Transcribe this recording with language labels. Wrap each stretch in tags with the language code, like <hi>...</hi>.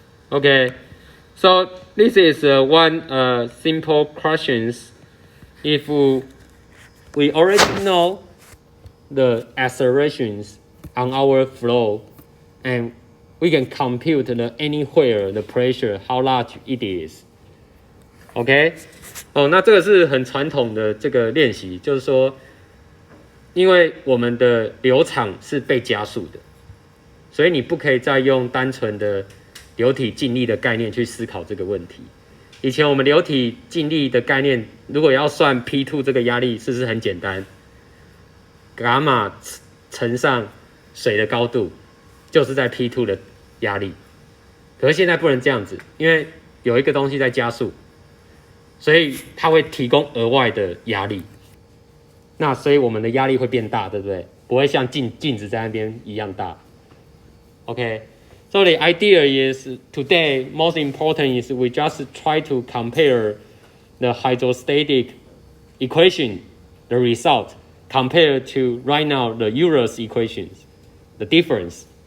<en>Okay, so this is one simple questions. If we already know the accelerations on our flow, and we can compute anywhere the pressure how large it is.</en> <zh>OK， 那这个是很传统的这个练习，就是说，因为我们的流场是被加速的，所以你不可以再用单纯的流体静力的概念去思考这个问题。以前我们流体静力的概念，如果要算 P2 这个压力，是不是很简单？伽马乘上水的高度，就是在 P2 的压力。可是现在不能这样子，因为有一个东西在加速，所以它会提供额外的压力。那所以我们的压力会变大，对不对？不会像镜子在那边一样大。</zh> <en>Okay, so the idea is today most important is we just try to compare the hydrostatic equation, the result, compared to right now the Euler's equations, the difference.</en>